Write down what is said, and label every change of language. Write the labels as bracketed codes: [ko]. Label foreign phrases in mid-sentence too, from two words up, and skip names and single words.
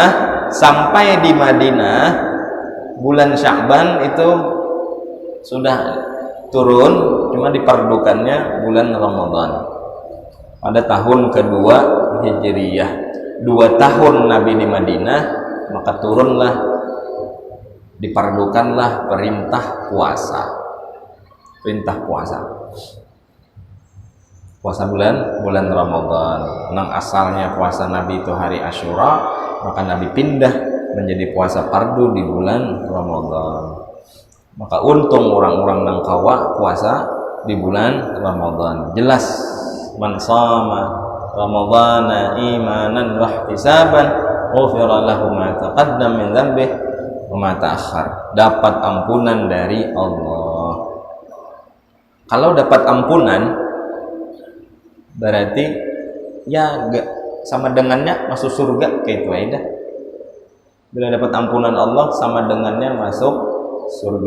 [bjn] Sampai di Madinah bulan Sya'ban itu sudah turun, cuma dipardukannya bulan Ramadan pada tahun kedua Hijriyah. 2 tahun Nabi di Madinah, maka turunlah, dipardukanlah perintah puasa. Puasa bulan Ramadan. Nang asalnya puasa Nabi itu hari Asyura, maka Nabi pindah menjadi puasa fardu di bulan Ramadan. Maka untung orang-orang nang kawa puasa di bulan Ramadan. Jelas, [ar] من صام رمضان إيمانا واحتسابا غفر له ما تقدم من ذنبه تأخر. [bjn] Dapat ampunan dari Allah. Kalau dapat ampunan berarti ya gak sama dengannya masuk surga, kayak itu aja. Bila dapat ampunan Allah sama dengannya masuk surga.